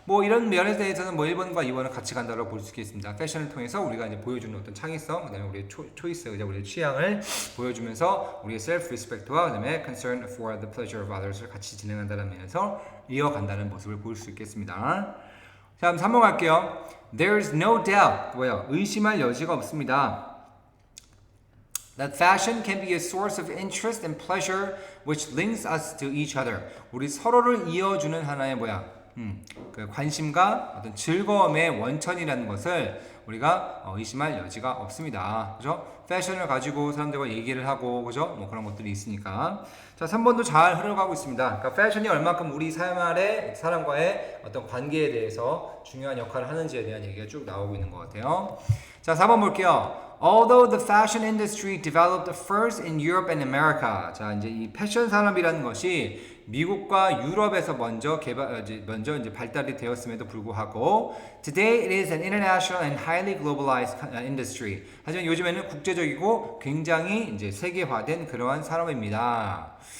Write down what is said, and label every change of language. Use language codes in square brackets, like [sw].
[ko] 이런 면에 대해서는 1번과 2번은 같이 간다고 볼 수 있겠습니다. 패션을 통해서 우리가 이제 보여주는 어떤 창의성, 그다음에 우리의 초이스, 우리의 취향을 보여주면서 우리의 self-respect와 그다음에 [en] concern for the pleasure of others [ko] 를 같이 진행한다는 면에서 이어간다는 모습을 볼 수 있겠습니다. 자, 3번 갈게요. [en] There's no doubt, [ko] 의심할 여지가 없습니다. [en] That fashion can be a source of interest and pleasure which links us to each other. [ko] 우리 서로를 이어주는 하나의 관심과 어떤 즐거움의 원천이라는 것을 우리가 의심할 여지가 없습니다. 그죠? 패션을 가지고 사람들과 얘기를 하고, 그죠? 그런 것들이 있으니까. 자, 3번도 잘 흘러가고 있습니다. 그러니까 패션이 얼마큼 우리 생활에 사람과의 어떤 관계에 대해서 중요한 역할을 하는지에 대한 얘기가 쭉 나오고 있는 것 같아요. 자, 4번 볼게요. [en] Although the fashion industry developed first in Europe and America. [ko] 자, 이제 이 패션 산업이라는 것이 미국과 유럽에서 먼저 발달이 되었음에도 불구하고 [en] today it is an international and highly globalized industry. [ko] 하지만 요즘에는 국제적이고 굉장히 이제 세계화된 그러한 산업입니다.